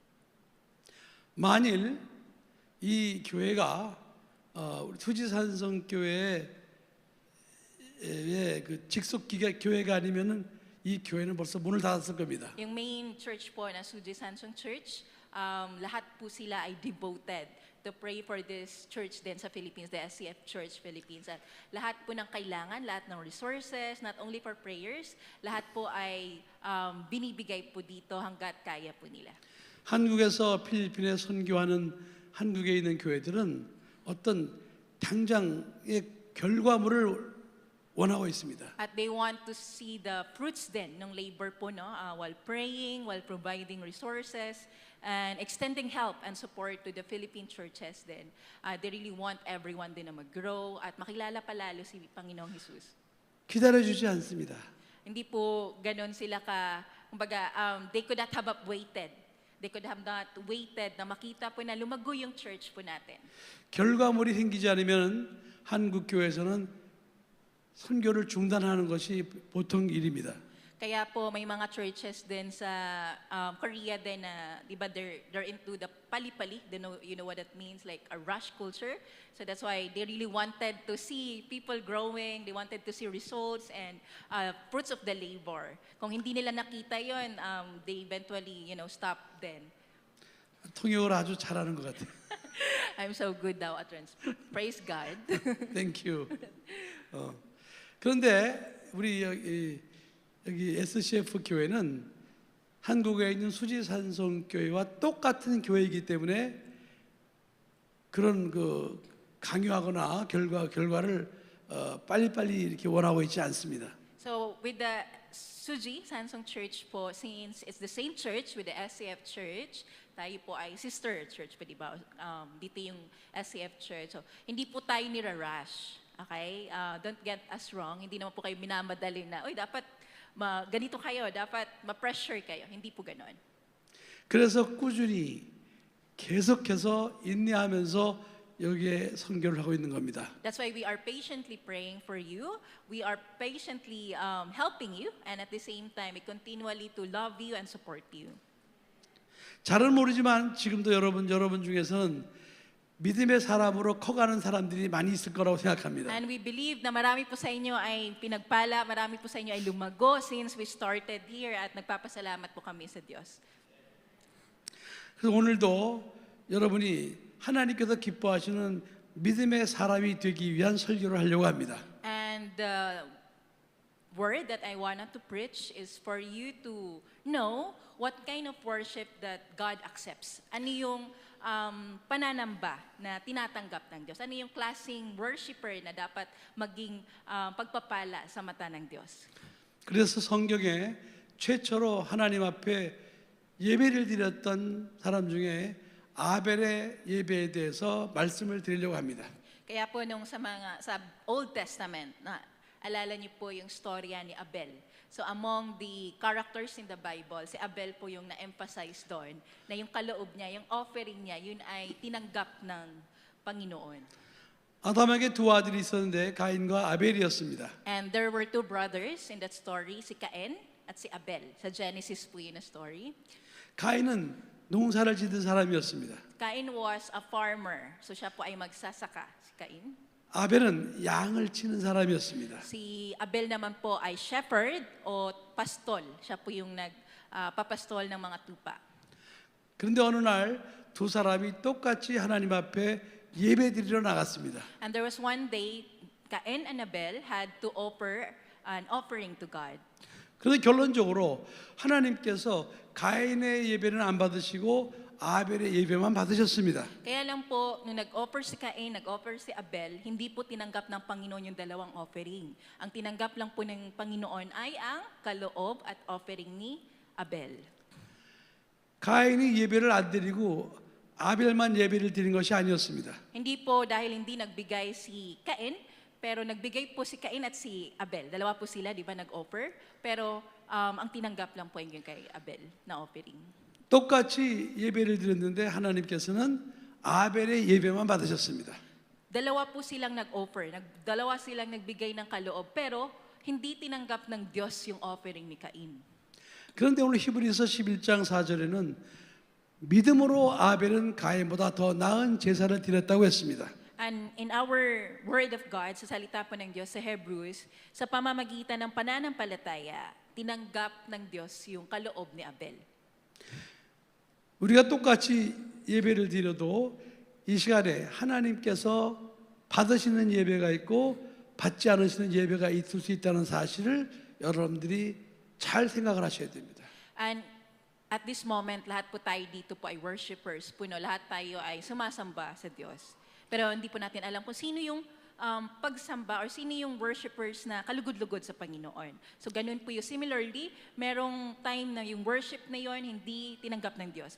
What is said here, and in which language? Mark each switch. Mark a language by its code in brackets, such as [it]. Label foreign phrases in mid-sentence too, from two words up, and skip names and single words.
[ko] 만일 이 교회가 우리 투지산성교회의 그 직속 교회가 아니면은 이 교회는 벌써 문을 닫았을 겁니다. [tl] Yung [en] main church [tl] po na Suji Sansong Church, lahat po sila ay [en] devoted to pray for this church [tl] din sa Philippines, [en] the SCF Church Philippines. [tl] At lahat po ng kailangan, lahat ng resources, [en] not only for prayers, [tl] lahat po ay binibigay po dito hanggat kaya po nila. [ko] 한국에서 필리핀에 선교하는 한국에 있는 교회들은 어떤 당장의 결과물을 원하고 있습니다. [en] At they want to see the fruits [tl] din ng [en] labor po, [tl] no? [en] While praying, while providing resources, and extending help and support to the Philippine churches din. They really want everyone din [tl] na mag-grow at makilala palalo si Panginoong Jesus. [ko] 기다려주지 않습니다. [tl] Hindi po ganon sila kumbaga, [en] they could not have waited. They could have not waited [tl] na makita po na lumago yung church po natin. [ko] 결과물이 생기지 않으면 한국 교회에서는 선교를 중단하는 것이 보통 일입니다. [tl] Kaya po may mga churches din sa Korea din na, di ba, [en] they're into the pali-pali. You know what that means, like a rush culture. So that's why they really wanted to see people growing. They wanted to see results and fruits of the labor. [tl] Kung hindi nila nakita yon, [en] they eventually, stop then. [ko] 통역을 아주 잘하는 것 같아요. [en] I'm so good now at praise God. Thank you. [ko] 그런데 우리 여기 SCF 교회는 한국에 있는 수지산성교회와 똑같은 교회이기 때문에 그런 그 강요하거나 결과를 빨리빨리 이렇게 원하고 있지 않습니다. [en] So with the Suji Sansong Church po, since it's the same church with the SCF Church, [tl] tayo po ay [en] sister church [tl] pa, di ba? Dito yung SCF Church. So, hindi po tayo nira-rush. [en] Okay? Don't get us wrong. [tl] Hindi naman po kayo minamadali na, oy, dapat ganito kayo, dapat ma-pressure kayo. Hindi po ganon. [ko] 그래서 꾸준히 계속해서 인내하면서 여기에 선교를 하고 있는 겁니다. [en] That's why we are patiently praying for you. We are patiently helping you. And at the same time, we continually to love you and support you. [ko] 잘은 모르지만 지금도 여러분 중에서는 믿음의 사람으로 커가는 사람들이 많이 있을 거라고 생각합니다. [en] And we believe [tl] na marami po sa inyo ay pinagpala, marami po sa inyo ay lumago [en] since we started here [tl] at nagpapasalamat po kami sa Diyos. [ko] 그래서 오늘도 여러분이 하나님께서 기뻐하시는 믿음의 사람이 되기 위한 설교를 하려고 합니다. [en] And the word that I wanted to preach is for you to know what kind of worship that God accepts. [tl] Ano yung pananamba na tinatanggap ng Diyos? Ano yung klaseng worshiper na dapat maging pagpapala sa mata ng Diyos? [ko] 그래서 성경에 최초로 하나님 앞에 예배를 드렸던 사람 중에 아벨의 예배에 대해서 말씀을 드리려고 합니다. [tl] Kaya po nung sa [en] Old Testament, [tl] alala niyo po yung storya ni Abel. [en] So among the characters in the Bible, [tl] si Abel po yung na-emphasize doon na yung kaloob niya, yung offering niya, yun ay tinanggap ng Panginoon. [ko] 아담에게 두 아들이 있었는데 가인과 아벨이었습니다. [en] And there were two brothers in that story, [tl] si Cain at si Abel. Sa Genesis po yun na story. [ko] 가인은 농사를 짓는 사람이었습니다. [en] Cain was a farmer. [tl] So siya po ay magsasaka, si Cain. [ko] 아벨은 양을 치는 사람이었습니다. [tl] Si Abel naman po ay shepherd o pastol. Siya po yung nagpapastol ng mga tupa. [ko] 그런데 어느 날 두 사람이 똑같이 하나님 앞에 예배드리러 나갔습니다. [en] And there was one day, Cain and Abel had to offer an offering to God. [ko] 그런데 결론적으로 하나님께서 가인의 예배는 안 받으시고 아벨의 예배만 받으셨습니다. [tl] Kaya lang po, nung nag-offer si Cain, nag-offer si Abel, hindi po tinanggap ng Panginoon yung dalawang offering. Ang tinanggap lang po ng Panginoon ay ang kaloob at offering ni Abel. [ko] 가인이 예배를 안 드리고 아벨만 예배를 드린 것이 아니었습니다. [tl] Hindi po dahil hindi nagbigay si Cain, pero nagbigay po si Cain at si Abel. Dalawa po sila, di ba, nag-offer? Pero ang tinanggap lang po yung kay Abel na offering. [ko] 똑같이 예배를 드렸는데 하나님께서는 아벨의 예배만 받으셨습니다. [tl] Dalawa po silang nag-offer, dalawa silang nagbigay ng kaloob, pero hindi tinanggap ng Diyos yung offering ni Cain. [ko] 그런데 오늘 히브리서 11장 4절에는 믿음으로 아벨은 가인보다 더 나은 제사를 드렸다고 했습니다. [en] And in our word of God, [tl] sa salita po ng Diyos sa Hebrews, sa pamamagitan ng pananampalataya, tinanggap ng Diyos yung kaloob ni Abel. [ko] 우리가 똑같이 예배를 드려도 이 시간에 하나님께서 받으시는 예배가 있고 받지 않으시는 예배가 있을 수 있다는 사실을 여러분들이 잘 생각을 하셔야 됩니다. [en] And at this moment, [tl] lahat po tayo dito po ay worshipers. Puno, lahat tayo ay sumasamba sa Diyos. Pero hindi po natin alam kung sino yung pagsamba or sino yung worshipers na kalugod-lugod sa Panginoon. So ganun po yung similarly, merong time na yung worship na yon hindi tinanggap ng Diyos.